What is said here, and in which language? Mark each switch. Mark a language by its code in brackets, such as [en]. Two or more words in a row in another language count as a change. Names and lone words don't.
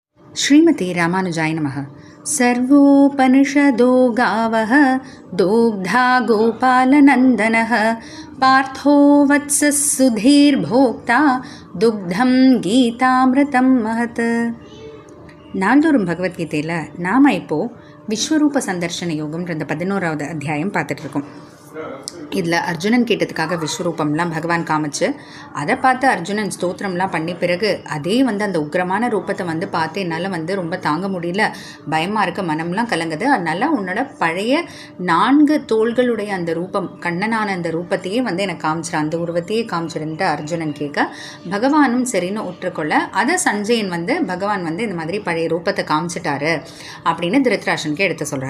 [sa] श्रीमती रामानुजाय नमः। सर्वोपनिषदो गावः दोग्धा गोपालनन्दनः पार्थो वत्सः सुधीर्भोक्ता दुग्धं गीतामृतं महत्. [ta] நாள்தோறும் பகவத்கீதையில் நாம் இப்போது விஸ்வரூப சந்தர்ஷன யோகம்ன்ற இந்த 11வது அத்தியாயம் பார்த்துட்ருக்கோம். இதில் அர்ஜுனன் கேட்டதுக்காக விஸ்வரூபம்லாம் பகவான் காமிச்சு அதை பார்த்து அர்ஜுனன் ஸ்தோத்திரம்லாம் பண்ணி பிறகு அதே அந்த உக்ரமான ரூபத்தை பார்த்து என்னால் ரொம்ப தாங்க முடியல, பயமாக இருக்க, மனம்லாம் கலங்குது, அதனால் உன்னோட பழைய 4 தோள்களுடைய அந்த ரூபம், கண்ணனான அந்த ரூபத்தையே எனக்கு காமிச்சிரு, அந்த உருவத்தையே காமிச்சிருந்துட்டு அர்ஜுனன் கேட்க பகவானும் சரின்னு ஒற்றுக்கொள்ள அதை சஞ்சயன் பகவான் இந்த மாதிரி பழைய ரூபத்தை காமிச்சிட்டாரு அப்படின்னு திருதராஷ்டிரனுக்கு எடுத்து சொல்கிறாரு.